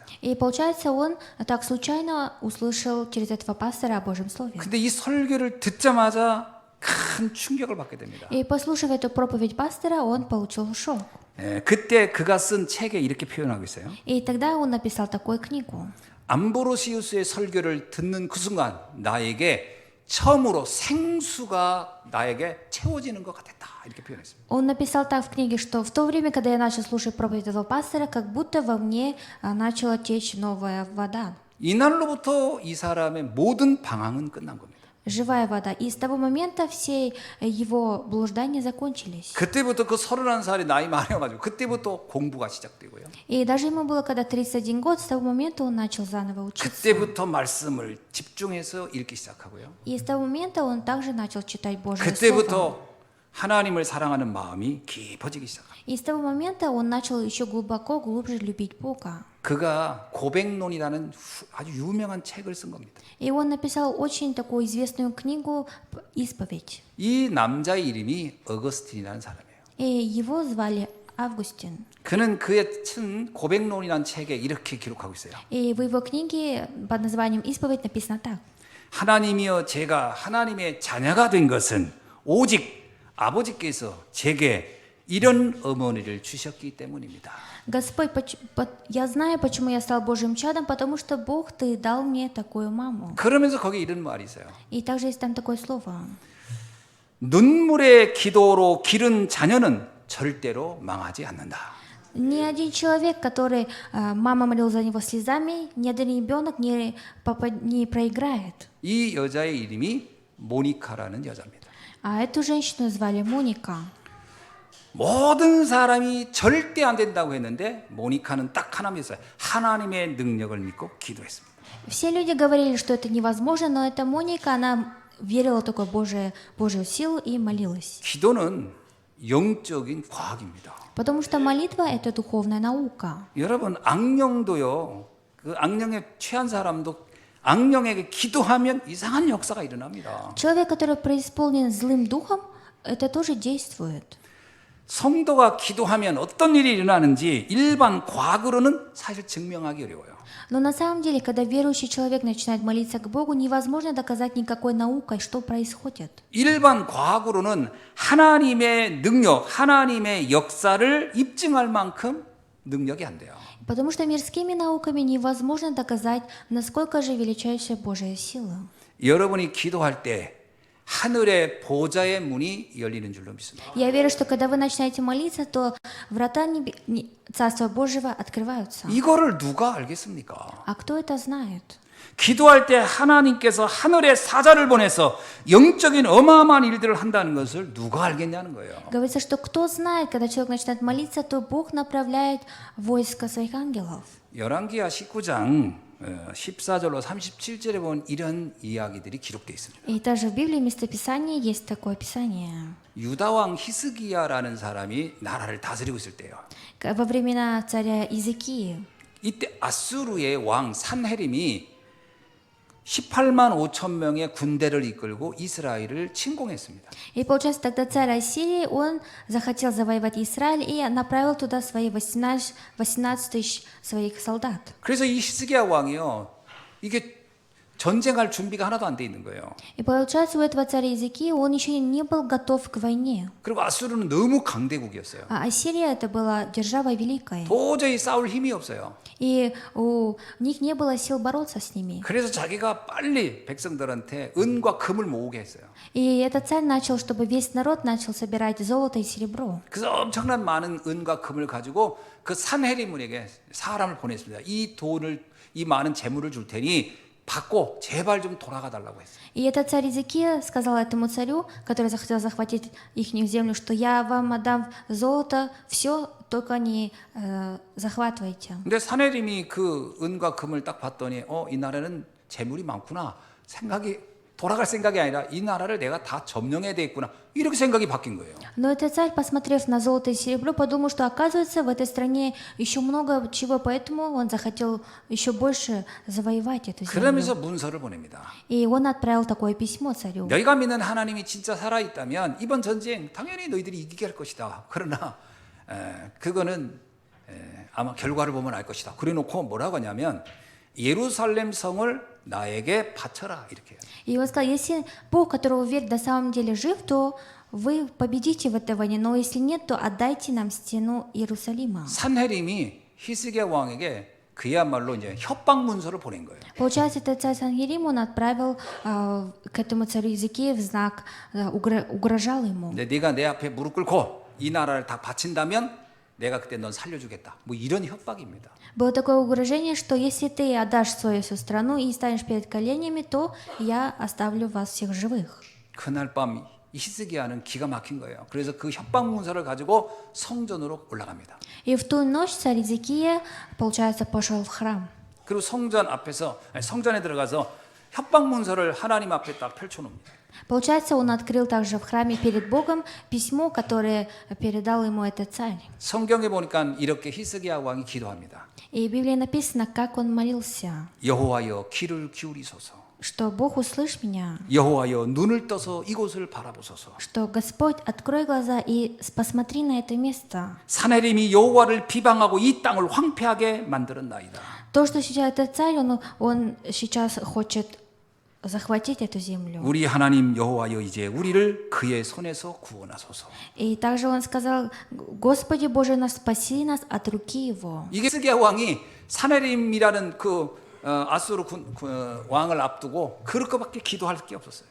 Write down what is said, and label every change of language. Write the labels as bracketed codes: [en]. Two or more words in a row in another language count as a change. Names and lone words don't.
[ru] И получается, он так случайно услышал через этого пастора о Божьем Слове. [ko] 근데 이 설교를 듣자마자 큰 충격을 받게 됩니다. [ru] И послушав эту проповедь пастора, он получил шок. [ko] 그때 그가 쓴 책에 이렇게 표현하고 있어요. [ru] И тогда он написал такую книгу. [ko] 암브로시우스의 설교를 듣는 그 순간 나에게 처음으로 생수가 나에게 채워지는 것 같았다. 이렇게 표현했습니다. [ru] Он написал так в книге, что в то время, когда я начал слушать проповедь этого пастора, как будто во мне начала течь новая вода. [ko] 이날로부터 이 사람의 모든 방황은 끝난 겁니다. [ru] Живая вода. И с того момента все его блуждания закончились. [ko] 그때부터 그 31살이 나이 많아가지고 그때부터 공부가 시작되고요. [ru] И даже ему было когда 31 год, с того момента он начал заново учиться. [ko] 그때부터 말씀을 집중해서 읽기 시작하고요. [ru] И с того момента он также начал читать Божье Слово. [ko] 그때부터 하나님을 사랑하는 마음이 깊어지기 시작합니다. [ru] И с того момента он начал еще глубоко, глубже любить Бога. [ko] 그가 고백론이라는 아주 유명한 책을 쓴 겁니다. [ru] И он написал очень такую известную книгу «Исповедь». [ko] 이 남자의 이름이 어거스틴이라는 사람이에요. [ru] И его звали Августин. [ko] 그는 그의 쓴 고백론이라는 책에 이렇게 기록하고 있어요. [ru] И в его книге под названием «Исповедь» написано так. [ko] 하나님이여 제가 하나님의 자녀가 된 것은 오직 아버지께서 제게 이런 어머니를 주셨기 때문입니다. [ru] Господь, я знаю, почему я стал Божьим чадом, потому что Бог, Ты дал мне такую маму. [ko] 그러면서 거기 이런 말이 있어요. [ru] И также есть там такое слово. [ko] 눈물의 기도로 기른 자녀는 절대로 망하지 않는다. [ru] Ни один человек, который мама молила за него слезами, ни один ребенок не проиграет. [ko] 이 여자의 이름이 모니카라는 여자입니다. [ru] А эту женщину звали Моника. [ko] 모든 사람이 절대 안 된다고 했는데 모니카는 딱 하나만 했어요. 하나님의 능력을 믿고 기도했습니다. [ru] Все люди говорили, что это невозможно, но эта Моника, она верила только в Божью силу и молилась. [ko] 기도는 영적인 과학입니다. [ru] Потому что молитва – это духовная наука. [ko] 여러분 악령도요. 그 악령에 취한 사람도 악령에게 기도하면 이상한 역사가 일어납니다. [ru] Человек, который преисполнен злым духом, это тоже действует. [ko] 성도가 기도하면 어떤 일이 일어나는지 일반 과학으로는 사실 증명하기 어려워요. [ru] Но на самом деле, когда верующий человек начинает молиться к Богу, невозможно доказать никакой наукой, что происходит. [ko] 일반 과학으로는 하나님의 능력, 하나님의 역사를 입증할 만큼 능력이 안 돼요. [ru] Потому что мирскими науками невозможно доказать, насколько же величайшая Божья сила. [ko] 여러분이 기도할 때 하늘의 보좌의 문이 열리는 줄로 믿습니다. [ru] Я верю, что когда вы начинаете молиться, то врата Царства Божьего открываются. [ko] 이거를 누가 알겠습니까? [ru] А кто это знает? [ko] 기도할 때 하나님께서 하늘의 사자를 보내서 영적인 어마어마한 일들을 한다는 것을 누가 알겠냐는 거예요. [ru] Говорится, что кто знает, когда человек начинает молиться, то Бог направляет войско своих ангелов. [ko] 열왕기하 19장 14절로 37절에 보면 이런 이야기들이 기록되어 있습니다. [ru] И также в Библии местописании есть такое описание. [ko] 유다 왕 히스기야라는 사람이 나라를 다스리고 있을 때요. [ru] Во времена царя Иезекии, [ko] 이때 아수르의 왕 산헤림이 18만 5천 명의 군대를 이끌고 이스라엘을 침공했습니다. [ru] и получается, тогда царь Ассирии, он захотел завоевать Израиль и направил туда свои 18 тысяч своих солдат. [ko] 그래서 이 히스기야 왕이요, 이게 전쟁할 준비가 하나도 안 돼 있는 거예요. [ru] И получается, у этого царя Иезекии, он еще не был готов к войне. [ko] 그리고 아수르는 너무 강대국이었어요. [ru] А Ассирия это была держава великая. [ko] 도저히 싸울 힘이 없어요. [ru] И у них не было сил бороться с ними. [ko] 그래서 자기가 빨리 백성들한테 은과 금을 모으게 했어요. [ru] И этот царь начал, чтобы весь народ начал собирать золото и серебро. [ko] 그래서 엄청난 많은 은과 금을 가지고 그 산헤리문에게 사람을 보냈습니다. 이 돈을, 이 많은 재물을 줄 테니 받고 제발 좀 돌아가 달라고 했어요. [ru] И этот царь Иезекия сказал этому царю, который захотел захватить их землю, что я вам отдам золото, все, только не захватывайте. [ko] 근데 산헤림이 그 은과 금을 딱 봤더니 이 나라는 재물이 많구나. 돌아갈 생각이 아니라 이 나라를 내가 다 점령해야 되겠구나. 이렇게 생각이 바뀐 거예요. [ru] Но этот царь, посмотрев на золото и серебро, подумал, что оказывается в этой стране еще много чего, поэтому он захотел еще больше завоевать эту [ko] 그러면서 [ru] землю. [ko] 문서를 보냅니다. [ru] И он отправил такое письмо царю. [ko] 너희가 믿는 하나님이 진짜 살아있다면 이번 전쟁 당연히 너희들이 이기게 할 것이다. 그러나 그거는 아마 결과를 보면 알 것이다. 그래놓고 뭐라고 하냐면 예루살렘 성을 나에게 바쳐라 이렇게 해요. [ru] И он сказал, если Бог, которого вы верите, на самом деле жив, то вы победите в этой войне, но если нет, то отдайте нам стену Иерусалима. [ko] 산헤림이 히스기야 왕에게 그야말로 이제 협박 문서를 보낸 거예요. [ru] Получается, этот царь Санхерим, он отправил к этому царю Иезекии в знак, угрожал ему. [ko] 근데 네가 내 앞에 무릎 꿇고 이 나라를 다 바친다면 내가 그때 넌 살려주겠다. 뭐 이런 협박입니다. [ru] Было такое угрожение, что если ты отдашь свою всю страну и станешь перед коленями, то я оставлю вас всех живых. [ko] 그날 밤 히스기야는 기가 막힌 거예요. 그래서 그 협박 문서를 가지고 성전으로 올라갑니다. [ru] И в ту ночь царь Иезекия, получается, пошел в храм. [ko] 그리고 성전에 들어가서 협박 문서를 하나님 앞에 딱 펼쳐놓습니다. [ru] Получается, он открыл также в храме перед Богом письмо, которое передал ему этот царь. [ko] 성경에 보니까 이렇게 히스기야 왕이 기도합니다. [ru] И в Библии написано, как он молился, [ko] 여호와여 귀를 기울이소서. [ru] что Бог, услышь меня, [ko] 여호와여 눈을 떠서 이곳을 바라보소서. [ru] что Господь, открой глаза и посмотри на это место. [ko] 산헤림이 여호와를 비방하고 이 땅을 황폐하게 만들었나이다. [ru] То, что сейчас этот царь, он сейчас хочет захватить эту землю. [ko] 우리 하나님 여호와여 이제 우리를 그의 손에서 구원하소서. [ru] И также он сказал, Господи Боже наш, спаси нас от руки его. [ko] 이게 히스기야 왕이 산헤림이라는 아수르 왕을 앞두고 그렇게밖에 기도할 게 없었어요.